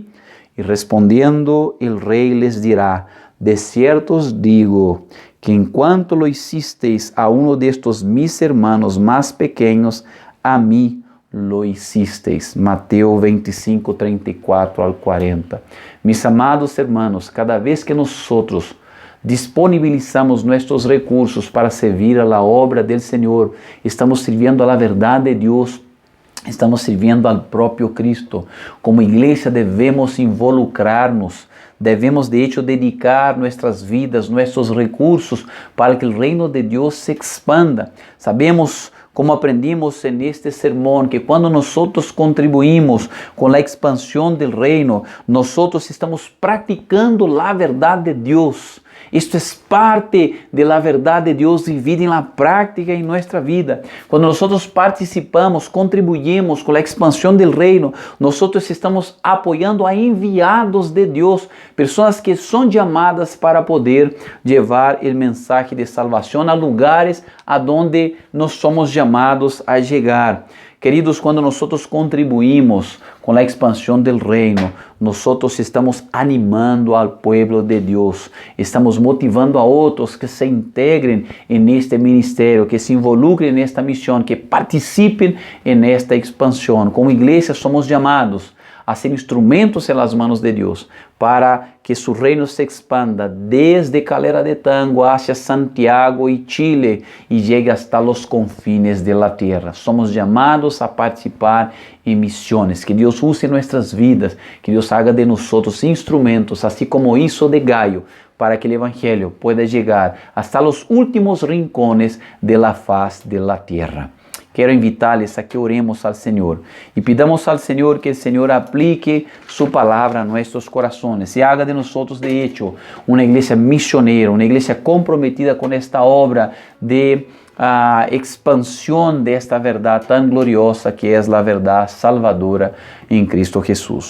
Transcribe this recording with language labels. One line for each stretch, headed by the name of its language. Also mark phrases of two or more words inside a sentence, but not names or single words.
Spanish: Y respondiendo el rey les dirá: de cierto os digo, que en cuanto lo hicisteis a uno de estos mis hermanos más pequeños, a mí lo hicisteis. Mateo 25, 34 al 40. Mis amados hermanos, cada vez que nosotros disponibilizamos
Portuguese: nossos recursos
Spanish: para servir a la obra del Senhor, estamos sirviendo a la verdad de Deus, estamos sirviendo al próprio Cristo.
Portuguese: Como igreja devemos involucrar-nos, devemos
Spanish: de hecho dedicar nuestras vidas, nuestros recursos para que el reino de Dios se expanda. Sabemos, como aprendimos en este sermón, que cuando nosotros contribuimos con la expansión del reino, nosotros estamos practicando la verdad de Dios.
Portuguese: Isto é parte
Spanish: de la verdad
Portuguese: de Deus vivida em la prática em nossa vida. Quando nós participamos, contribuímos com a expansão do reino, nós estamos apoiando a enviados de Deus, pessoas que são chamadas para poder levar o mensagem de salvação a lugares aonde nós somos chamados a chegar. Queridos, quando nós contribuímos com a expansão do reino, nós estamos animando ao povo de Deus, estamos motivando a outros que se integrem neste ministério, que se involucrem nesta missão, que participem nesta expansão. Como igreja somos chamados a ser instrumentos em
Spanish: las manos
Portuguese: de Deus, para que
Spanish: su reino se expanda desde Calera de Tango hacia Santiago y Chile y llegue hasta los confines de la tierra. Somos llamados a participar en misiones. Que Dios use nuestras vidas, que Dios haga de nosotros instrumentos, así como hizo de Gaio, para que el Evangelio pueda llegar hasta los últimos rincones de la faz de la tierra.
Portuguese: Quero invitar-les a que oremos ao Senhor e pidamos ao Senhor que o Senhor aplique sua palavra a nossos corações e haga de nós,
Spanish: de hecho,
Portuguese: uma igreja missioneira, uma igreja comprometida com esta obra de expansão desta verdade tão gloriosa que é a verdade salvadora em Cristo Jesus.